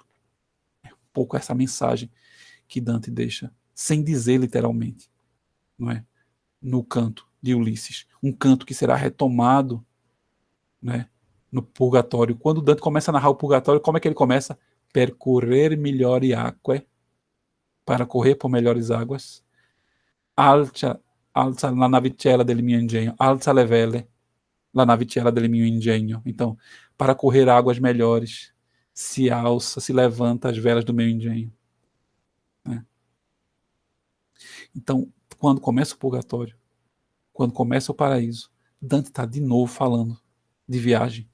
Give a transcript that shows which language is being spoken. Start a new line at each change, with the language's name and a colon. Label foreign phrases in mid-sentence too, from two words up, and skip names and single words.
Portuguese: É um pouco essa mensagem que Dante deixa, sem dizer literalmente, não é? No canto de Ulisses, um canto que será retomado, né, no purgatório. Quando Dante começa a narrar o purgatório, como é que ele começa?
Italian: Percorrer migliori acque,
Portuguese: para correr por melhores águas,
Italian: alza la navicella del mio ingegno, alza le vele, la navicella del mio ingegno.
Portuguese: Então, para correr águas melhores, se alça, se levanta as velas do meu engenho. Né? Então, quando começa o purgatório, quando começa o paraíso, Dante está de novo falando de viagem.